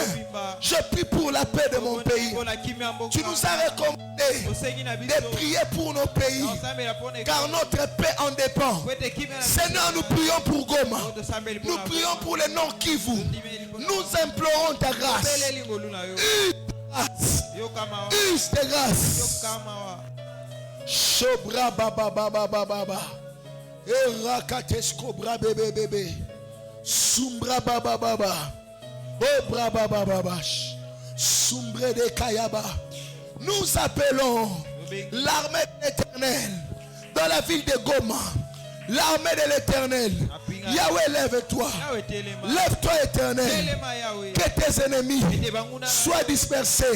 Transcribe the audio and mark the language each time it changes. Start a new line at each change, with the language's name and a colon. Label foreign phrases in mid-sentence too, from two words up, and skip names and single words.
French: Je prie pour la paix de mon pays. Tu nous as recommandé de prier pour nos pays, car notre paix en dépend. Seigneur, nous prions pour Goma. Nous prions pour le Nord Kivu. Nous implorons ta grâce. Use de grâce. Shobra baba baba baba. Erakatesko bra bebe bebe. Sumbra baba baba. Obra baba baba. Sumbre de Kayaba. Nous appelons l'armée de l'Éternel dans la ville de Goma. L'armée de l'Éternel. Yahweh, lève-toi. Lève-toi, Éternel. Que tes ennemis soient dispersés.